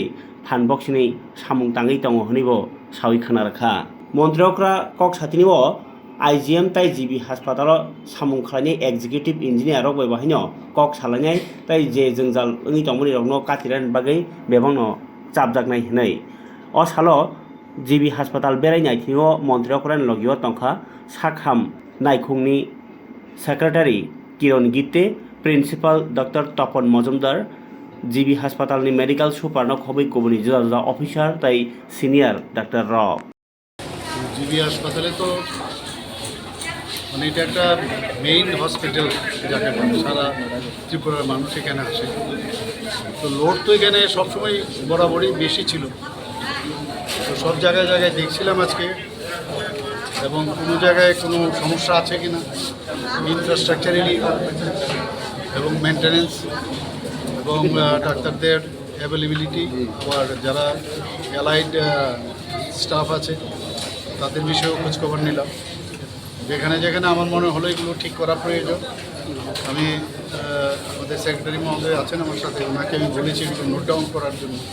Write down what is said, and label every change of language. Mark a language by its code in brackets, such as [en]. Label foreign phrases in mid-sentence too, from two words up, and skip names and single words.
[trp] phan boxni samung tangui tongo hnibo sawi khana rakha montrokra kok satinio IGM tai GB hospital samung khlaini [en] executive engineer [trp] rok bai bahino kok salanai tai je jongjal ngi tongmani rokno katiran bagui bebangno chapjaknai hnei o salo GB hospital berai naithio montrokran logio tongkha sakham naikhungni secretary Kiron Gitte principal Dr. Topon Mojumdar GB hospital ni [en] medical super [trp] no khobai kobuni juda juda officer tai senior Dr. Rob [bn] জিবি হাসপাতালে তো মানে এটা একটা [en] main hospital [bn] যাকে বলে সারা ত্রিপুরার মানুষ এখানে আসে তো লোড তো এখানে সবসময় বরাবরই বেশি ছিল তো সব জায়গায় জায়গায় দেখছিলাম আজকে এবং কোনো জায়গায় কোনো সমস্যা আছে কি না ইনফ্রাস্ট্রাকচারালি এবং মেনটেন্যান্স এবং ডাক্তারদের অ্যাভেলেবিলিটি আর যারা [en] allied staff [bn] আছে তাদের বিষয়েও খোঁজখবর নিলাম যেখানে যেখানে আমার মনে হলো এগুলো ঠিক করা প্রয়োজন আমি আমাদের সেক্রেটারি মহোদয় আছেন আমার সাথে ওনাকে আমি বলেছি এগুলো [en] note down [bn] করার জন্য